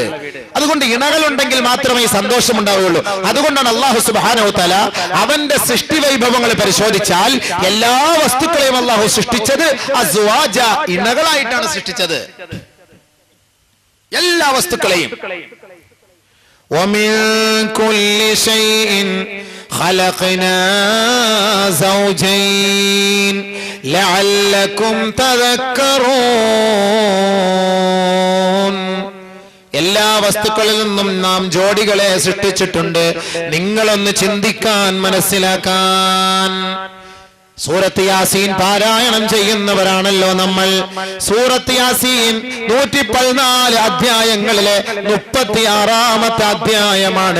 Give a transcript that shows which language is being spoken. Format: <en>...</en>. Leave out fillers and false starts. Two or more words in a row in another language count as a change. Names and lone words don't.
<ml>അതുകൊണ്ട് ഇണകളുണ്ടെങ്കിൽ മാത്രമേ സന്തോഷം ഉണ്ടാവുകയുള്ളൂ. അതുകൊണ്ടാണ്</ml> <ar>الله سبحانه تعالى</ar> <ml>അവന്റെ സൃഷ്ടി വൈഭവങ്ങൾ പരിശോധിച്ചാൽ എല്ലാ വസ്തുക്കളെയും അല്ലാഹു സൃഷ്ടിച്ചത് അസ്വാജ, ഇണകളായിട്ടാണ് സൃഷ്ടിച്ചത്. എല്ലാ വസ്തുക്കളെയും.</ml> <ar>ومن كل شيء خلقنا زوجين لعلكم تذكرون.</ar> <ml>എല്ലാ വസ്തുക്കളിൽ നിന്നും നാം ജോഡികളെ സൃഷ്ടിച്ചിട്ടുണ്ട്, നിങ്ങളൊന്ന് ചിന്തിക്കാൻ, മനസ്സിലാക്കാൻ. സൂറത്ത് യാസീൻ പാരായണം ചെയ്യുന്നവരാണല്ലോ നമ്മൾ. സൂറത്ത് യാസീൻ 114 അധ്യായങ്ങളിലെ 36-ാമത്തെ അധ്യായമാണ്.</ml>